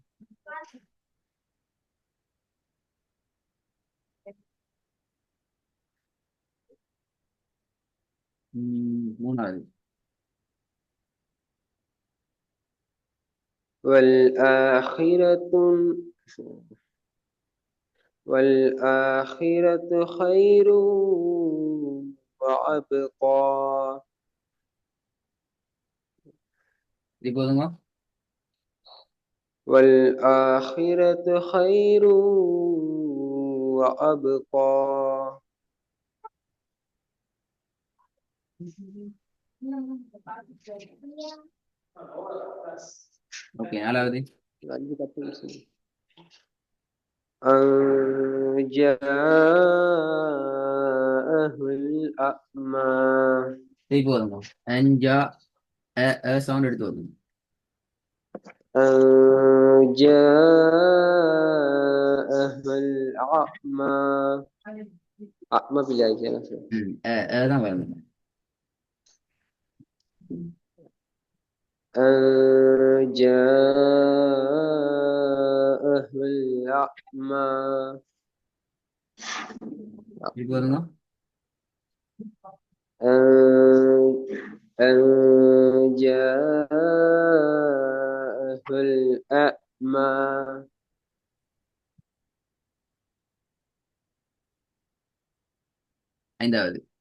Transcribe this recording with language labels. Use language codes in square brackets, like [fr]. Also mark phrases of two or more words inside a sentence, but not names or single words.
[ta] மூணாவது. [ar] والآخرة والآخرة خير وأبقى. [ta] இது போதுங்க. [ar] والآخرة خير وأبقى. [ta] ஓகே, நாலாவது. [ar] أن جاءه الأعمى. [ta] இது போதுங்க. அஞ்சா சவுண்ட் எடுத்து வருங்க. [ar] أن جاءه الأعمى. أعمى بالله جل. [ta] தான் வரணும். [ar] أن جاءه الأعمى. [ta] இது போதுங்க. [ar] أن جاءه الأعمى. [ta] ஐந்தாவது.